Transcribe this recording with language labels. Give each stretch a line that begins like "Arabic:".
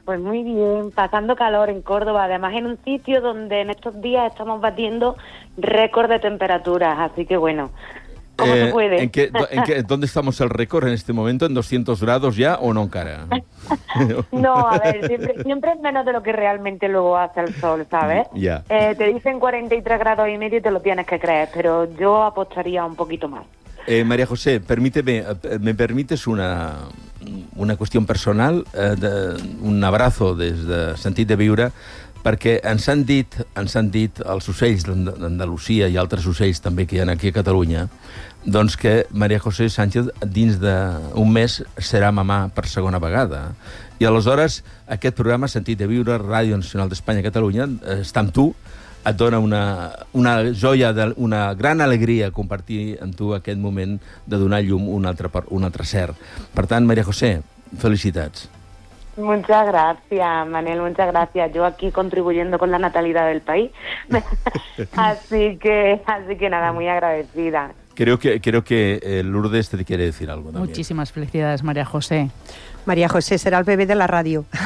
Spanish: Pues muy bien, pasando calor en Córdoba, además en un sitio donde en estos días estamos batiendo récord de temperaturas, así que bueno, ¿cómo se puede? ¿Dónde estamos el récord en este momento? ¿En 200 grados ya o no, cara? No, a ver, siempre es menos de lo que realmente luego hace el sol, ¿sabes? Ya. Te dicen 43 grados y medio y te lo tienes que creer, pero yo apostaría un poquito más.
Catalan: María José,
Spanish: ¿me permites
Catalan: una qüestió personal, un abrazo des de Sentit de Viure, perquè ens han dit els ocells d'Andalusia i altres ocells també que hi ha aquí a Catalunya, doncs que María José Sánchez dins d'un mes serà mamà per segona vegada. I aleshores aquest programa Sentit de Viure, Ràdio Nacional d'Espanya i Catalunya, està amb tu, et dona una joia, una gran alegria compartir amb tu aquest moment de donar llum un altre ser. Per tant, María José, felicitats.
Spanish: Muchas gracias, Manel, muchas gracias. Yo aquí contribuyendo con la natalidad del país. así que nada, muy agradecida. Creo que Lourdes te quiere decir algo también. Muchísimas felicidades, María José. María José, será el bebé de la ràdio.